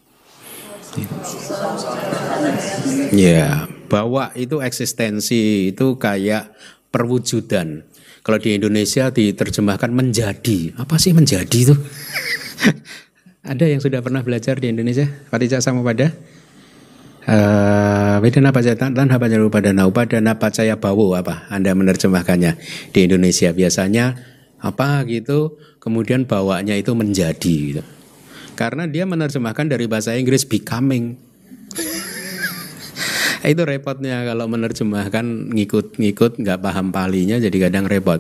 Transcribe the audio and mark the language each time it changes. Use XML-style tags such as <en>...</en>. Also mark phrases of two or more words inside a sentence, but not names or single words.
<id>Ya, bawa itu eksistensi itu kayak perwujudan. Kalau di Indonesia diterjemahkan menjadi. Apa sih menjadi itu? Ada yang sudah pernah belajar di Indonesia?</id> <pi>Paticca Samuppada? Vedana pacaya tanha pacaya upadana, upadana pacaya bawo, apa?</pi> <id>Anda menerjemahkannya di Indonesia biasanya apa gitu, kemudian bawanya itu menjadi gitu. Karena dia menerjemahkan dari bahasa Inggris becoming. Itu repotnya kalau menerjemahkan ngikut-ngikut nggak paham Palinya, jadi kadang repot.</id>